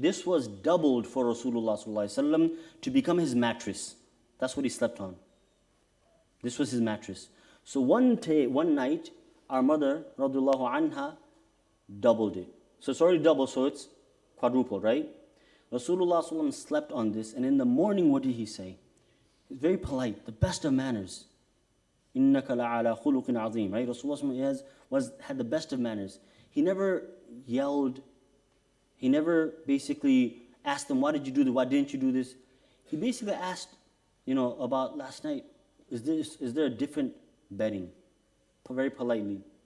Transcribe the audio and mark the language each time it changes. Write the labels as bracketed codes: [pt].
[en] This was doubled for Rasulullah sallallahu alaihi wasallam to become his mattress. That's what he slept on. This was his mattress. So one night, our mother, radiallahu anha, doubled it. So it's already double, so it's quadrupled, right? Rasulullah sallallahu alaihi wasallam slept on this, and in the morning, what did he say? He's very polite, the best of manners. [ar] إِنَّكَ لَعَلَى خُلُقٍ عَظِيمٍ, right? [en] Rasulullah had the best of manners. He never yelled. He never basically asked them, why did you do this? Why didn't you do this? He basically asked, about last night. Is there a different bedding? Very politely.